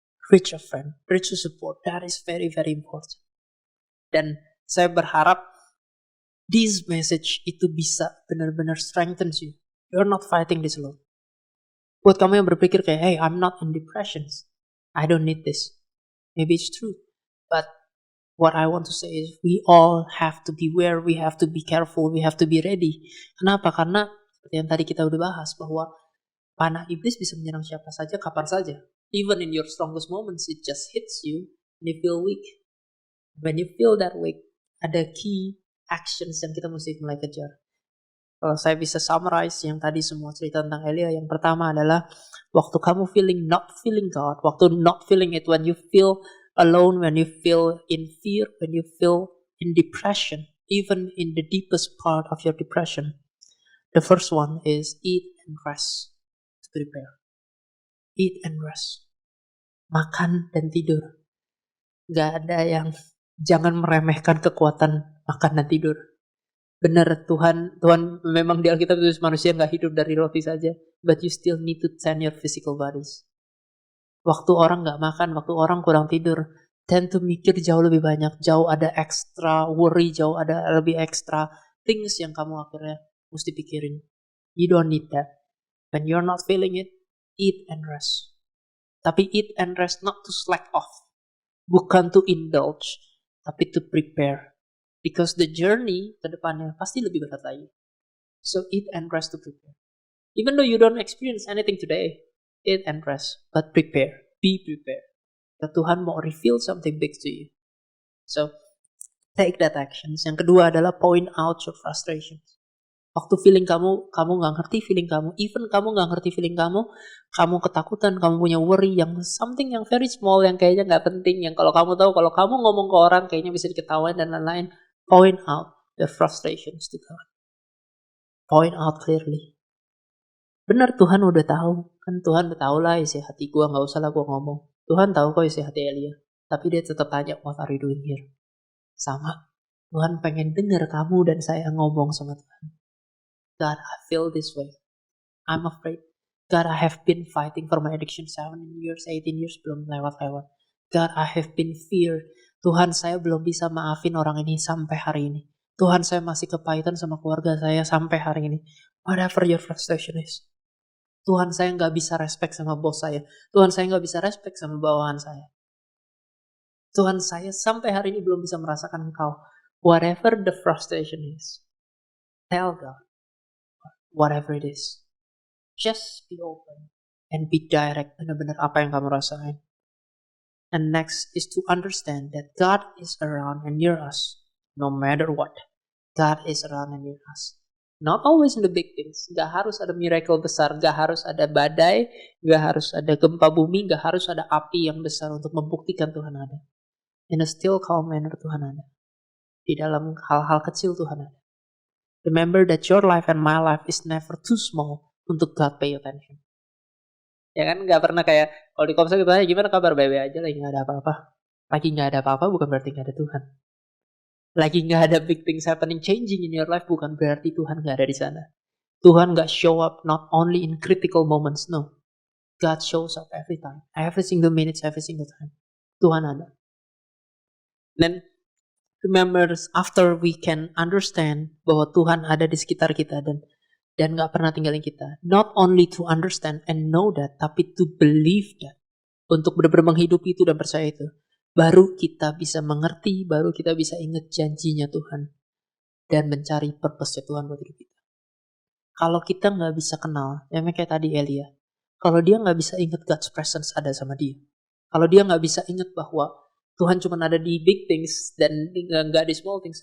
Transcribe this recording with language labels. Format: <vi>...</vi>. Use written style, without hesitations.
<en>Reach a support. That is very, very important.</en> <id>Dan saya berharap</id> <en>this message</en> <id>itu bisa benar-benar</id> <en>strengthens you. You're not fighting this alone.</en> <id>Buat kamu yang berpikir kayak,</id> <en>hey, I'm not in depressions. I don't need this. Maybe it's true. But what I want to say is we all have to beware, we have to be careful, we have to be ready.</en> <id>Kenapa? Karena seperti yang tadi kita udah bahas bahwa panah iblis bisa menyerang siapa saja, kapan saja.</id> <en>Even in your strongest moments, it just hits you and you feel weak. When you feel that weak, ada key actions</en> <id>yang kita mesti mulai kejar. Kalau saya bisa</id> <en>summarize</en> <id>yang tadi semua cerita tentang Elia, yang pertama adalah waktu kamu</id> <en>not feeling God, waktu not feeling it, when you feel alone, when you feel in fear, when you feel in depression, even in the deepest part of your depression, the first one is eat and rest. To prepare. Eat and rest.</en> <id>Makan dan tidur. Gak ada yang jangan meremehkan kekuatan makan dan tidur. Benar, Tuhan memang di Alkitab tulis manusia gak hidup dari roti saja,</id> <en>but you still need to tend your physical bodies.</en> <id>Waktu orang gak makan, waktu orang kurang tidur,</id> <en>tend to</en> <id>mikir jauh lebih banyak, jauh ada extra worry, jauh ada lebih extra things yang kamu akhirnya mesti pikirin.</id> <en>You don't need that. When you're not feeling it, eat and rest. Tapi eat and rest not to slack off, bukan to indulge, tapi to prepare. Because the journey</en> <id>ke depannya pasti lebih berat lagi.</id> <en>So eat and rest to prepare. Even though you don't experience anything today, eat and rest, but prepare. Be prepared.</en> <id>Tuhan mau reveal</id> <en>something big to you. So take that action.</en> <id>Yang kedua adalah</id> <en>point out your frustrations.</en> <id>Waktu feeling kamu gak ngerti feeling kamu, even kamu gak ngerti feeling kamu ketakutan, kamu punya worry yang something yang very small, yang kayaknya gak penting, yang kalau kamu tahu, kalau kamu ngomong ke orang kayaknya bisa diketawain dan lain-lain,</id> <en>point out the frustrations to God. Point out clearly.</en> <id>Benar, Tuhan udah tahu. Kan Tuhan udah tahu lah isi hati gue, gak usah lah gue ngomong. Tuhan tahu kok isi hati Elia. Tapi dia tetap tanya,</id> <en>what are you doing here?</en> <id>Sama. Tuhan pengen dengar kamu dan saya ngomong sama Tuhan.</id> <en>God, I feel this way. I'm afraid. God, I have been fighting for my addiction 17 years, 18 years,</en> <id>belum lewat-lewat.</id> <en>God, I have been fear.</en> <id>Tuhan, saya belum bisa maafin orang ini sampai hari ini. Tuhan, saya masih kepahitan sama keluarga saya sampai hari ini.</id> <en>Whatever your frustration is.</en> <id>Tuhan, saya gak bisa respect sama bos saya. Tuhan, saya gak bisa respect sama bawahan saya. Tuhan, saya sampai hari ini belum bisa merasakan Engkau.</id> <en>Whatever the frustration is, tell God. Whatever it is, just be open and be direct.</en> <id>Benar-benar apa yang kamu rasain.</id> <en>And next is to understand that God is around and near us, no matter what. God is around and near us. Not always in the big things.</en> <id>Gak harus ada miracle besar, gak harus ada badai, gak harus ada gempa bumi, gak harus ada api yang besar untuk membuktikan Tuhan ada.</id> <en>In a still calm manner</en> <id>Tuhan ada. Di dalam hal-hal kecil Tuhan ada.</id> <en>Remember that your life and my life is never too small</en> <id>untuk</id> <en>God pay attention.</en> <id>Ya kan, gak pernah kayak kalau di komsel kita tanya gimana kabar, baik-baik aja, lagi gak ada apa-apa. Lagi gak ada apa-apa bukan berarti gak ada Tuhan. Lagi gak ada</id> <en>big things happening, changing in your life</en> <id>bukan berarti Tuhan gak ada di sana. Tuhan gak</id> <en>show up not only in critical moments, no. God shows up every time, every single minute, every single time.</en> <id>Tuhan ada. Dan</id> <en>Remember, after we can understand</en> <id>bahwa Tuhan ada di sekitar kita dan gak pernah tinggalin kita.</id> <en>Not only to understand and know that, tapi to believe that.</en> <id>Untuk benar-benar menghidupi itu dan percaya itu. Baru kita bisa mengerti, baru kita bisa ingat janjinya Tuhan. Dan mencari purpose-nya Tuhan buat hidup kita. Kalau kita gak bisa kenal, yang kayak tadi Elia. Kalau dia gak bisa ingat</id> <en>God's presence</en> <id>ada sama dia. Kalau dia gak bisa ingat bahwa Tuhan cuma ada di big things dan nggak di small things.</id>